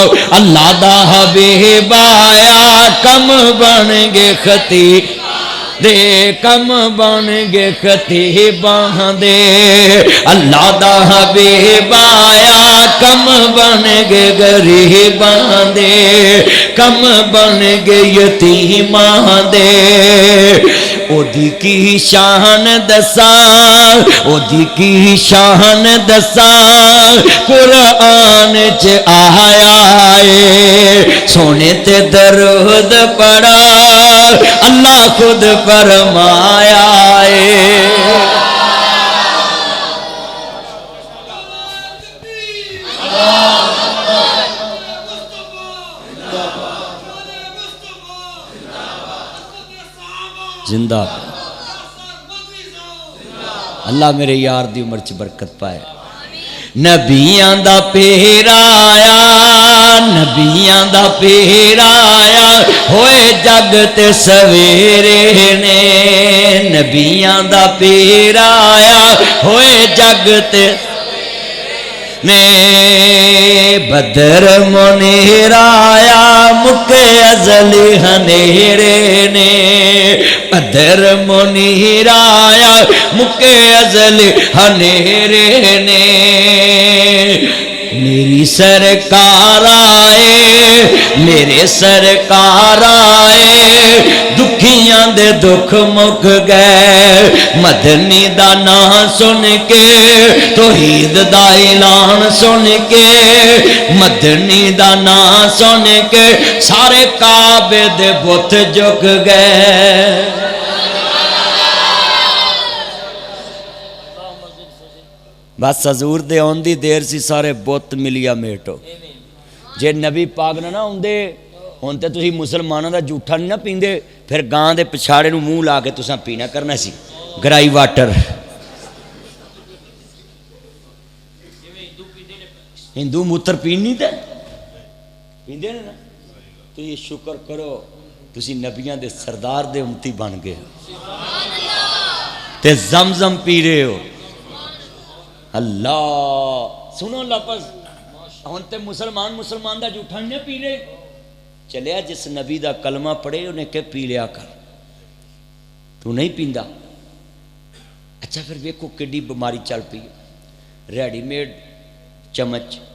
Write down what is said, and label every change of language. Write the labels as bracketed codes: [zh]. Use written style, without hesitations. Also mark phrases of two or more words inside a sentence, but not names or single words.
[pa] اللہ دا حبیب آیا کم بن گے خطیب دے کم بن گے خطیباں دے اللہ دا حبیب آیا کم بن گے غریباں دے کم بن گے یتیماں دے او دی کی شان دساں او دی کی شان دساں قرآن چ آیا ہے سونے تے درود پڑھا اللہ خود فرمایا ہے زندہ اللہ میرے یار دی عمر چ برکت پائے نبیاں دا پیرا آیا نبیاں دا پیرا آیا ہوئے جگ تے سویرے نے نبیاں دا پیرا آیا ہوئے جگ تے نے بدر منیر آیا مکے ازلی ہنیرے نے بدر منیر آیا مکے ازلی ہنیرے نے میری سرکار آئے میرے سرکار آئے دکھیاں دے دکھ مک گئے مدنی دا نام سن کے توحید دا اعلان سن کے مدنی دا نام سن کے سارے کعبے دے بت جھک گئے بس حضور دے آن دی دیر سی سارے بت ملیا میٹو جے نبی پاک نہ ہوندے ہن تے تسی مسلماناں دا جھوٹا نہیں نہ پیندے پھر گاں دے پچھاڑے نو منہ لا کے تساں پینا کرنا سی گرائی واٹر ہندو موتر پین نہیں تے پیندے نا تو یہ شکر کرو تسی نبیاں دے سردار دے امتی بن گئے تے زمزم پی رہے ہو اللہ سنو لفظ ہن تے مسلمان دا جھوٹا نہیں پی رہے چلیا جس نبی دا کلمہ پڑھے انہیں کہ پی لیا کر تو نہیں پیندا اچھا پھر ویکھو کڈی بیماری چل پئی [en] ready made [pa] چمچ